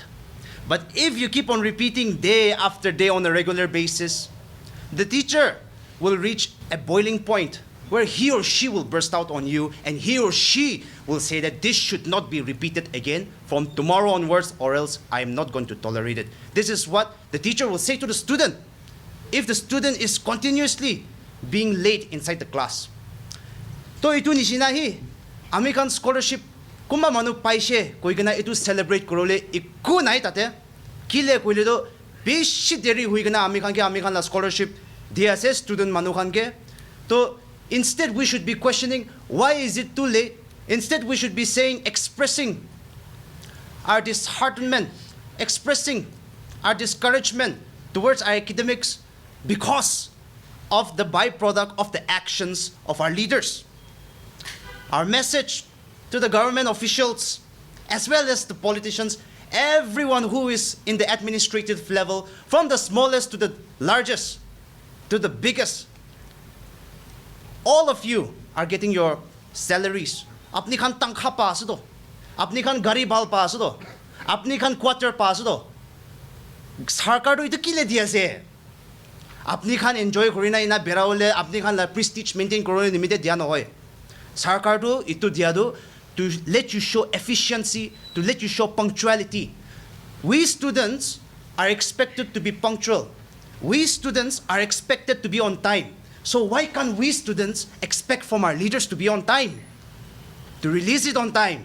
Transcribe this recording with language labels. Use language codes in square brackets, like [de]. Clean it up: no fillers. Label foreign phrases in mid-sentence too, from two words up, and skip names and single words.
[en] But if you keep on repeating day after day on a regular basis, the teacher will reach a boiling point where he or she will burst out on you and he or she will say that this should not be repeated again from tomorrow onwards, or else I am not going to tolerate it. This is what the teacher will say to the student if the student is continuously being late inside the class. [nag] To itu ni sinahi, [en] American scholarship, [nag] kumba manu paise, koi gana itu celebrate korole, iku nai tate, kile koi do, bishi deri hui gana American la scholarship, DSS student manu kanke. [en] To instead we should be questioning, why is it too late? Instead we should be saying, expressing our disheartenment, expressing our discouragement towards our academics because of the byproduct of the actions of our leaders. Our message to the government officials, as well as the politicians, everyone who is in the administrative level, from the smallest to the largest, to the biggest, all of you are getting your salaries. [nag] Apni khan tangkha paas do, apni khan gari bal paas do, apni khan quarter paas do. Sarkar do itu kile diya se. Apni khan enjoy korina ina beraole, apni khan la [en] prestige maintain [nag] korone nimite diya no hoy. Sarkar do itu diya do [en] to let you show efficiency, to let you show punctuality. We students are expected to be punctual. We students are expected to be on time. So why can't we students expect from our leaders to be on time? To release it on time?